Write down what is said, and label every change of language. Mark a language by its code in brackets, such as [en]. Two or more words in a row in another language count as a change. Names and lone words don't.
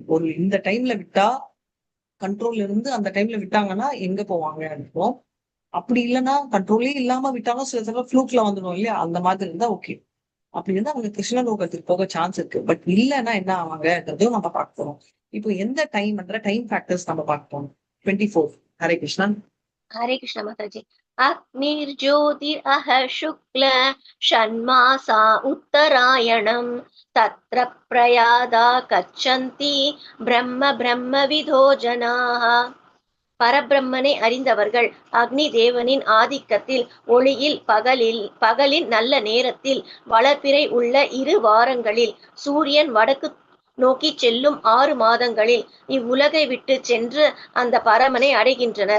[ta] ஒரு இந்த டைம்ல விட்டா கண்ட்ரோல்ல இருந்து அந்த டைம்ல விட்டாங்கன்னா எங்க போவாங்க இருக்கும். அப்படி இல்லைன்னா கண்ட்ரோலே இல்லாம விட்டாலும் சில சமயம் ஃப்ளூக்ல வந்துடும் இல்லையா, அந்த மாதிரி இருந்தா ஓகே. அப்படி இருந்தா அவங்க கிருஷ்ண லோகத்துக்கு போக சான்ஸ் இருக்கு. பட் இல்லைன்னா என்ன ஆவாங்கன்றதையும் நம்ம பார்க்க போறோம். இப்போ எந்த டைம்ன்ற [en] time factors [ta] நம்ம பார்க்க போறோம். 24. ஹரே கிருஷ்ணன். [hi] हरे कृष्ण माताजी। [sa] अग्निर्ज्योतिरः शुक्ल षण्मासा उत्तरायणम् तत्र प्रयादा गच्छन्ति ब्रह्मविदो जनाः। [ta] பரபிரம்மனை அறிந்தவர்கள் அக்னி தேவனின் ஆதிக்கத்தில் ஒளியில் பகலின் நல்ல நேரத்தில் வளர்பிறை உள்ள 2 வாரங்களில் சூரியன் வடக்கு நோக்கி செல்லும் 6 மாதங்களில் இவ்வுலகை விட்டு சென்று அந்த பரமனை அடைகின்றனர்.